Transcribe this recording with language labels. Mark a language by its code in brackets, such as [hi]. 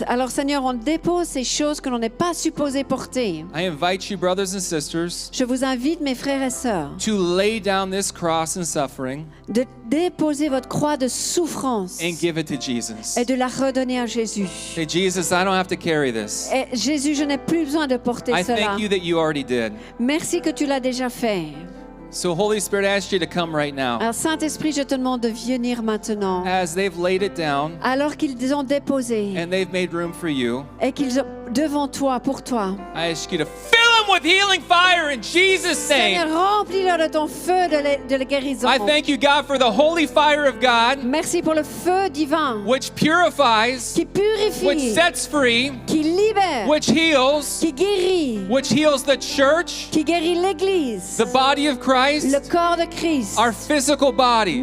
[fr] Alors Seigneur, on dépose ces choses que l'on n'est pas supposé porter. [en] I invite you, brothers and sisters, [fr] Je vous invite, mes frères et sœurs, [en] to lay down this cross and suffering [fr] de déposer votre croix de souffrance [en] and give it to Jesus. [fr] et de la redonner à Jésus. [en] Say, Jesus, I don't have to carry this. [fr] Et Jésus, je n'ai plus besoin de porter [en] I [fr] cela. [en] thank you that you already did. [fr] Merci que tu l'as déjà fait. [en] So Holy Spirit, I ask you to come right now. [fr] Alors Saint-Esprit, je te demande de venir maintenant. [en] As they've laid it down [fr] Alors qu'ils ont déposé [en] and they've made room for you, [fr] et qu'ils ont devant toi, pour toi. [en] I ask you to fill them with healing fire in Jesus' [fr] Seigneur, [en] name. [fr] remplis-leur de ton feu de la guérison. [en] I thank you, God, for the holy fire of God, [fr] Merci pour le feu divin [en] which purifies, [fr] qui purifie, [en] which sets free, [fr] qui libère, [en] which heals, [fr] qui guérit, [en] which heals the church, [fr] qui guérit l'Église, [en] the body of [fr] le [en] Christ, [fr] corps de Christ, [en] our physical bodies,